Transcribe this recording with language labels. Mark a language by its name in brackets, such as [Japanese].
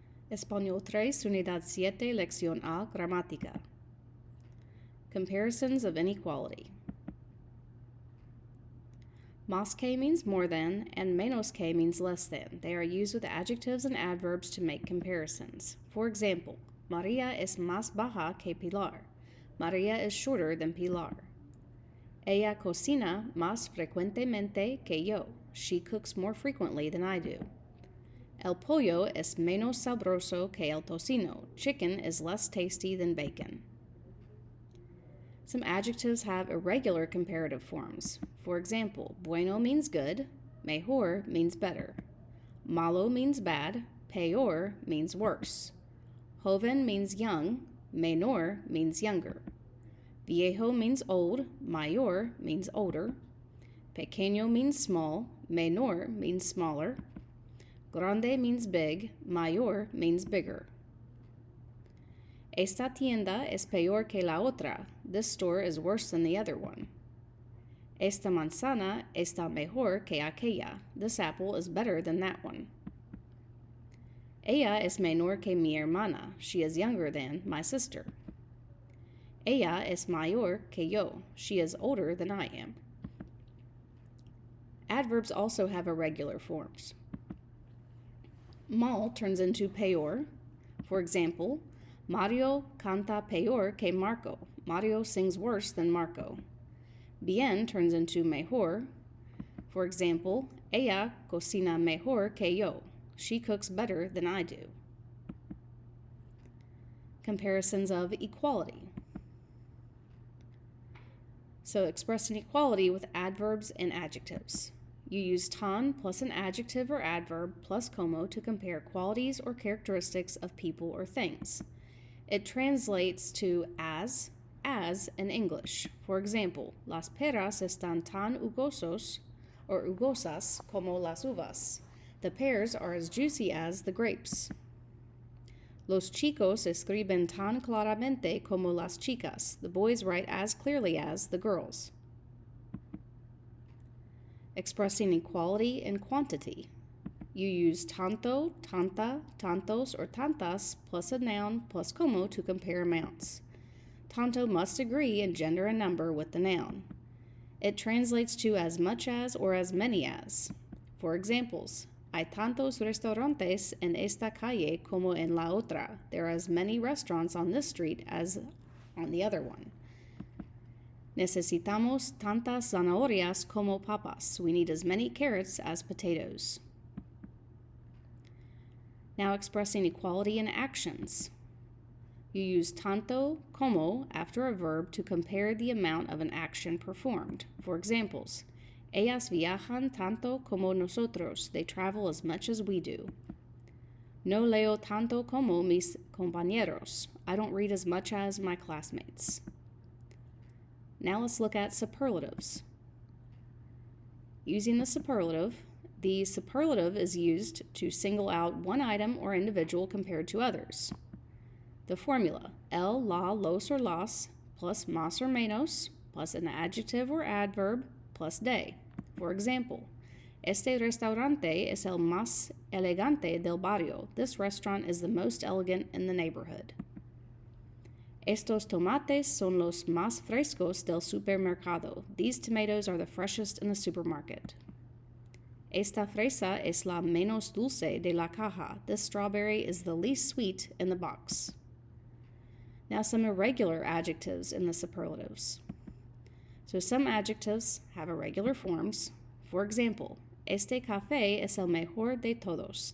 [Spanish] Español 3, Unidad 7, Lección A, Gramática. [English] Comparisons of inequality. Más que means more than, and menos que means less than. They are used with adjectives and adverbs to make comparisons. For example, [Spanish] María es más baja que Pilar. [English] María is shorter than Pilar. [Spanish] Ella cocina más frecuentemente que yo. [English] She cooks more frequently than I do. [Spanish] El pollo es menos sabroso que el tocino. [English] Chicken is less tasty than bacon. Some adjectives have irregular comparative forms. For example, bueno means good, mejor means better. Malo means bad, peor means worse. Joven means young, menor means younger. Viejo means old, mayor means older. Pequeño means small, menor means smaller. Grande means big, mayor means bigger. [Spanish] Esta tienda es peor que la otra. [English] This store is worse than the other one. [Spanish] Esta manzana está mejor que aquella. [English] This apple is better than that one. [Spanish] Ella es menor que mi hermana. [English] She is younger than my sister. [Spanish] Ella es mayor que yo. [English] She is older than I am. Adverbs also have irregular forms. Mal turns into peor. For example, [Spanish] Mario canta peor que Marco. [English] Mario sings worse than Marco. Bien turns into mejor. For example, [Spanish] ella cocina mejor que yo. [English] She cooks better than I do. Comparisons of equality. So express inequality with adverbs and adjectives. You use tan plus an adjective or adverb plus como to compare qualities or characteristics of people or things. It translates to as in English. For example, [Spanish] las peras están tan jugosos or jugosas como las uvas. [English] The pears are as juicy as the grapes. [Spanish] Los chicos escriben tan claramente como las chicas. [English] The boys write as clearly as the girls. Expressing equality in quantity. You use tanto, tanta, tantos, or tantas plus a noun plus como to compare amounts. Tanto must agree in gender and number with the noun. It translates to as much as or as many as. For examples, [Spanish] hay tantos restaurantes en esta calle como en la otra. [English] There are as many restaurants on this street as on the other one. [Spanish] Necesitamos tantas zanahorias como papas. [English] We need as many carrots as potatoes. Now expressing equality in actions. You use tanto como after a verb to compare the amount of an action performed. For examples, [Spanish] ellas viajan tanto como nosotros. [English] They travel as much as we do. [Spanish] No leo tanto como mis compañeros. [English] I don't read as much as my classmates. Now let's look at superlatives. Using the superlative is used to single out one item or individual compared to others. The formula, el, la, los, or las, plus más or menos, plus an adjective or adverb, plus de. For example, [Spanish] este restaurante es el más elegante del barrio. [English] This restaurant is the most elegant in the neighborhood. [Spanish] Estos tomates son los más frescos del supermercado. [English] These tomatoes are the freshest in the supermarket. [Spanish] Esta fresa es la menos dulce de la caja. [English] This strawberry is the least sweet in the box. Now some irregular adjectives in the superlatives. So some adjectives have irregular forms. For example, [Spanish] este café es el mejor de todos.